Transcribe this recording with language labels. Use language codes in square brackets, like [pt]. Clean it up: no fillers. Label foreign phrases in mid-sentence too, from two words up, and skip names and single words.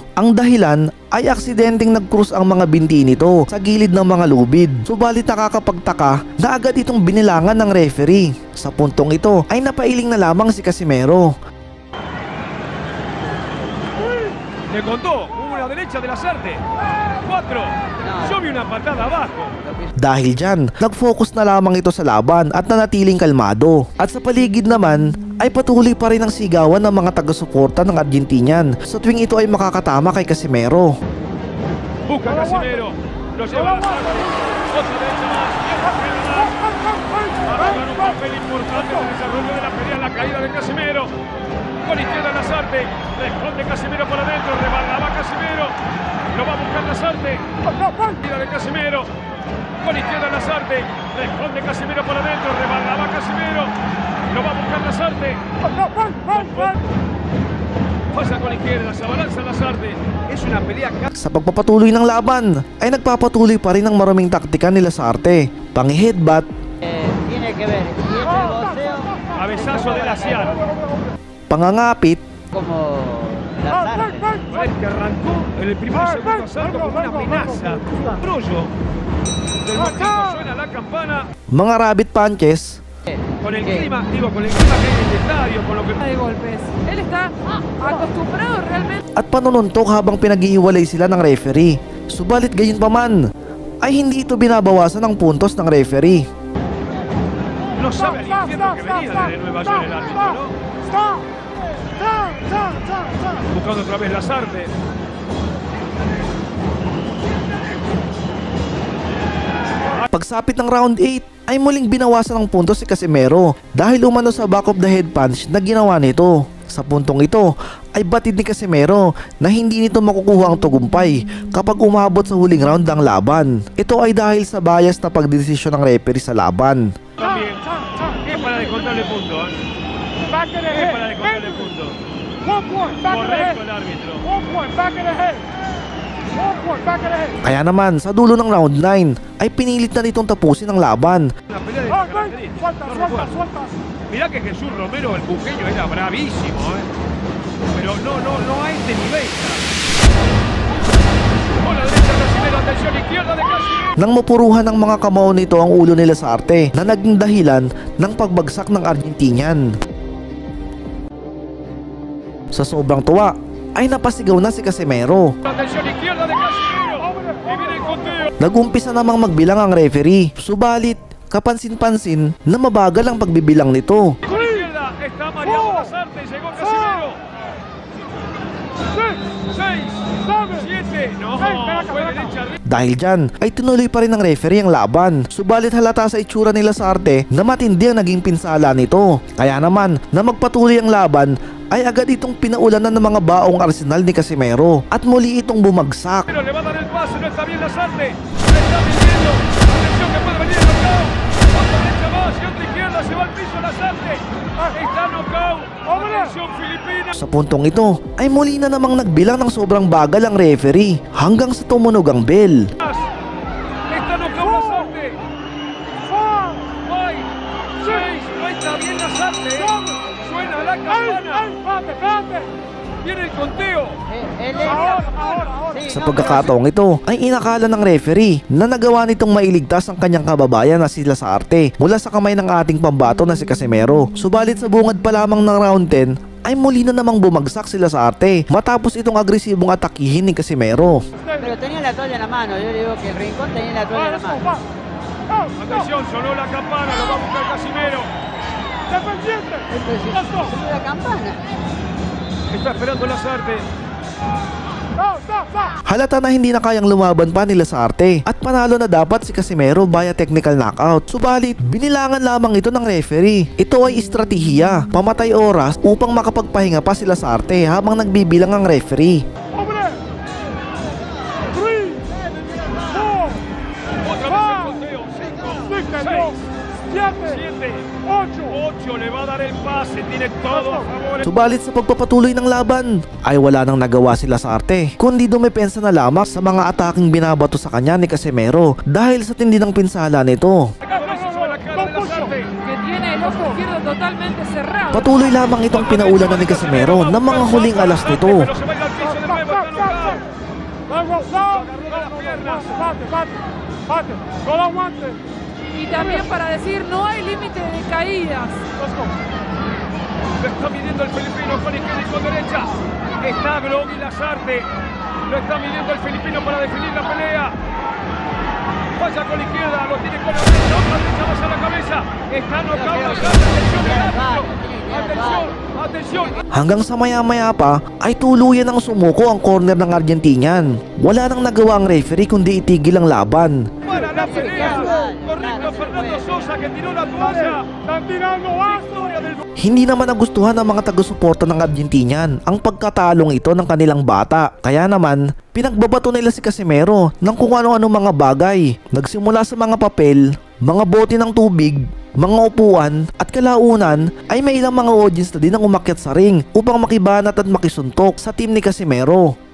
[tl] Ang dahilan ay aksidenteng nag-cross ang mga binti nito sa gilid ng mga lubid. Subalit nakakapagtaka na agad itong binilangan ng referee. Sa puntong ito ay napailing na lamang si Casimero. [es] Le contó, hubo una derecha de Lasarte. 4. Yo vi una patada abajo. [tl] Dahil dyan, nag-focus na lamang ito sa laban at nanatiling kalmado. At sa paligid naman, ay patuloy pa rin ang sigawan ng mga taga-suporta ng Argentinian sa tuwing ito ay makakatama kay Casimero. [es] Busca Casimero, lo lleva a Lasarte. Otra derecha más. Para jugar un papel importante en el desarrollo de la pelea, la caída de Casimero. Con izquierda Lasarte, responde Casimero por adentro, rebalaba Casimero. Lo va a buscar Lasarte. Caída de Casimero. Con izquierda Lasarte, responde Casimero por adentro, rebalaba Casimero. Lo va a buscar Lasarte. Pasa con izquierda, se abalanza Lasarte. Es una pelea. [tl] Sa pagpapatuloy ng laban, ay nagpapatuloy pa rin ang maraming taktika ni Lasarte. Pang-headbutt, [es] Tiene que ver, y este boxeo Cabezazo de Laciar. [tl] pangangapit, [es] como Lasarte. Que arrancó en el primer y segundo asalto con una amenaza. Brollo. Del México suena la campana. [tl] mga [en] rabbit punches, [es] Con el clima, con el clima que hay en el estadio, con lo que... De golpes. Él está acostumbrado realmente. [tl] at panununtok habang pinaghihiwalay sila ng referee. Subalit gayon pa man, ay hindi ito binabawasan ng puntos ng referee. [es] No sabe al infierno que venía desde Nueva York el árbitro, ¿no? Buscando otra vez Lazarte. [tl] Pagsapit ng round 8 ay muling binawasan ng puntos si Casimero dahil umano sa [en] back of the head punch [tl] na ginawa nito. Sa puntong ito ay batid ni Casimero na hindi nito makukuha ang tagumpay kapag umabot sa huling round ng laban. Ito ay dahil sa bias na pagdesisyon ng referee sa laban. [es] También es para descontarle puntos. Es para descontarle puntos. Correcto el árbitro. [tl] Kaya naman sa dulo ng round 9 ay pinilit na nitong tapusin ang laban. [es] Una pelea de estas características. Mirá que Jesús Romero, el buqueño, era bravísimo, pero no a este nivel. Con la derecha Casimero, atención, izquierda de Casimero. [tl] Nang mapuruhan ng mga kamao nito ang ulo ni Lazarte na naging dahilan ng pagbagsak ng Argentinian. Sa sobrang tuwa ay napasigaw na si Casimero. [es] Atención, izquierda de Casimero. Y viene el conteo. [tl] Nagumpisa namang magbilang ang referee, subalit kapansin-pansin na mabagal ang pagbibilang nito. [es] Con izquierda está Mariano Lazarte, llegó Casimero. 6, 7, no, fue derecha. [tl] Dahil dyan ay tinuloy pa rin ng referee ang laban, subalit halata sa itsura ni Lazarte na matindi ang naging pinsala nito. Kaya naman na magpatuloy ang laban ay agad itong pinaulanan ng mga baong arsenal ni Casimero at muli itong bumagsak. [es] Pero le va a dar el pase, no está bien Lazarte. Le está pidiendo. Atención que puede venir el knockout. Otra derecha más y otra izquierda, se va al piso Lazarte. Está knockout. Atención Filipina. [tl] Sa puntong ito ay muli na namang nagbilang ng sobrang bagal ang referee hanggang sa tumunog ang bell. [es] Está knockout Lazarte. 5, 6, no está bien Lazarte. Suena la campana. Viene el conteo. [tl] Sa pagkakataong ito ay inakala ng referee na nagawa nitong mailigtas ang kanyang kababayan na si Lazarte mula sa kamay ng ating pambato na si Casimero. Subalit sa bungad pa lamang ng round 10 ay muli na namang bumagsak si Lazarte matapos itong agresibong atakihin ni Casimero. [es] Pero tenía la toalla en la mano, yo le digo que el Rincón tenía la toalla en la mano. Atención, sonó la campana, lo va a buscar Casimero. Sonó la campana. Está esperando Lazarte. [tl] Halata na hindi na kayang lumaban pa ni Lazarte at panalo na dapat si Casimero [en] via technical knockout. [tl] Subalit, binilangan lamang ito ng referee. Ito ay estratehiya, pamatay oras upang makapagpahinga pa si Lazarte habang nagbibilang ang referee. [es] Otra vez el conteo. 5, 6, 7, 8 le va a dar el pase, tiene todo a favor. [tl] Subalit sa pagpapatuloy ng laban ay wala nang nagawa si Lazarte kundi dumepensa na lamang sa mga ataking binabato sa kanya ni Casimero dahil sa tindi ng pinsala nito. [es] Que tiene el ojo izquierdo totalmente cerrado. [tl] Patuloy lamang itong pinaulanan ni Casimero ng mga huling alas nito. [es] Y también para decir, no hay límite de caídas. Lo está midiendo el filipino con izquierda y con derecha. Está Grogui Lazarte. Lo está midiendo el filipino para definir la pelea. Vaya con la izquierda, lo tiene con la derecha. Otra derecha más a la cabeza. Está knockout Lazarte. Atención del árbitro. Atención, atención. [tl] Hanggang sa maya-maya pa ay tuluyan ng sumuko ang corner ng Argentinian. Wala nang nagawa ang referee kundi itigil ang laban. [es] Para la pelea. Correcto Fernando Sosa que tiró la toalla. Están tirando victoria del... [tl] Hindi naman nagustuhan ng mga taga-suporta ng Argentinian ang pagkatalong ito ng kanilang bata. Kaya naman, pinagbabato nila si Casimero ng kung ano-ano mga bagay. Nagsimula sa mga papel, mga bote ng tubig, mga upuan at kalaunan ay may ilang mga audience na din ang umakyat sa ring upang makibanat at makisuntok sa team ni Casimero.